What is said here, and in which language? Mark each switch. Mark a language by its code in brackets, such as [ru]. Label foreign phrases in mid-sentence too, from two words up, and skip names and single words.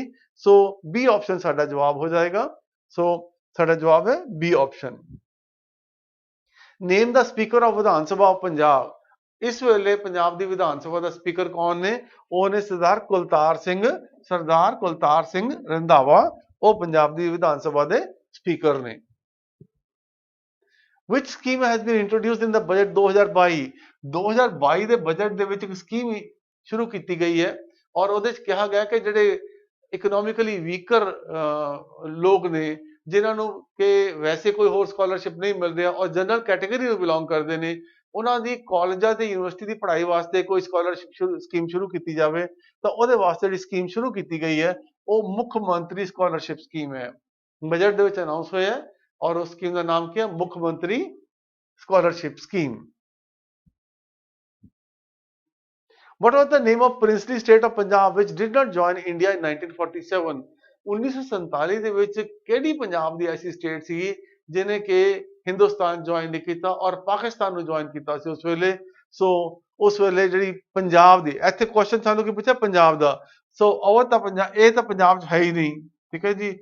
[pa] ਸੋ ਬੀ ਆਪਸ਼ਨ ਸਾਡਾ ਜਵਾਬ ਹੋ ਜਾਏਗਾ। ਸੋ ਸਾਡਾ ਜਵਾਬ ਹੈ ਬੀ ਆਪਸ਼ਨ। [en] name the speaker of Vidhan Sabha of Punjab. [pa] ਇਸ ਵੇਲੇ ਪੰਜਾਬ ਦੀ ਵਿਧਾਨ ਸਭਾ ਦਾ ਸਪੀਕਰ ਕੌਣ ਨੇ, ਉਹ ਨੇ ਸਰਦਾਰ ਕੁਲਤਾਰ ਸਿੰਘ ਰੰਧਾਵਾ, ਉਹ ਪੰਜਾਬ ਦੀ ਵਿਧਾਨ ਸਭਾ ਦੇ ਸਪੀਕਰ ਨੇ। [en] Which scheme has been introduced in the budget 2022? [pa] 2022 ਦੇ ਬਜਟ ਦੇ ਵਿੱਚ ਇੱਕ ਸਕੀਮ ਸ਼ੁਰੂ ਕੀਤੀ ਗਈ ਹੈ ਔਰ ਉਹਦੇ ਵਿੱਚ ਕਿਹਾ ਗਿਆ ਕਿ ਜਿਹੜੇ [en] economically weaker [pa] ਲੋਕ ਨੇ, ਜਿਨ੍ਹਾਂ ਨੂੰ ਕਿ ਵੈਸੇ ਕੋਈ ਹੋਰ ਸਕਾਲਰਸ਼ਿਪ ਨਹੀਂ ਮਿਲ ਰਿਹਾ ਔਰ [en] general category [pa] ਨੂੰ ਬਿਲੋਂਗ ਕਰਦੇ ਨੇ, ਉਹਨਾਂ ਦੀ ਕਾਲਜਾਂ ਤੇ ਯੂਨੀਵਰਸਿਟੀ ਦੀ ਪੜ੍ਹਾਈ ਵਾਸਤੇ ਕੋਈ [en] scholarship scheme [pa] ਸ਼ੁਰੂ ਕੀਤੀ ਜਾਵੇ। ਤਾਂ ਉਹਦੇ ਵਾਸਤੇ ਜਿਹੜੀ ਸਕੀਮ ਸ਼ੁਰੂ ਕੀਤੀ ਗਈ ਹੈ ਉਹ ਮੁੱਖ ਮੰਤਰੀ ਸਕਾਲਰਸ਼ਿਪ ਸਕੀਮ ਹੈ, ਬਜਟ ਦੇ ਵਿੱਚ ਅਨਾਉਂਸ ਹੋਇਆ ਹੈ ਔਰ ਉਸ ਸਕੀਮ ਦਾ ਨਾਮ ਕੀ ਹੈ, ਮੁੱਖ ਮੰਤਰੀ ਸਕਾਲਰਸ਼ਿਪ ਸਕੀਮ। [en] What was the name of princely state of Punjab which did not join India in 1947? [pa] 1947 ਦੇ ਵਿੱਚ ਕਿਹੜੀ ਪੰਜਾਬ ਦੀ ਐਸੀ ਸਟੇਟ ਸੀ ਜਿਹਨੇ ਕਿ ਹਿੰਦੁਸਤਾਨ ਜੁਆਇਨ ਨਹੀਂ ਕੀਤਾ ਔਰ ਪਾਕਿਸਤਾਨ ਨੂੰ ਜੁਆਇਨ ਕੀਤਾ ਸੀ ਉਸ ਵੇਲੇ। ਸੋ ਉਸ ਵੇਲੇ ਜਿਹੜੀ ਪੰਜਾਬ ਦੀ, ਇੱਥੇ ਕੁਐਸਚਨ ਸਾਨੂੰ ਕੀ ਪੁੱਛਿਆ, ਪੰਜਾਬ ਦਾ। ਸੋ ਉਹ ਤਾਂ ਪੰਜਾਬ, ਇਹ ਤਾਂ ਪੰਜਾਬ 'ਚ ਹੈ ਹੀ ਨਹੀਂ, ਠੀਕ ਹੈ ਜੀ।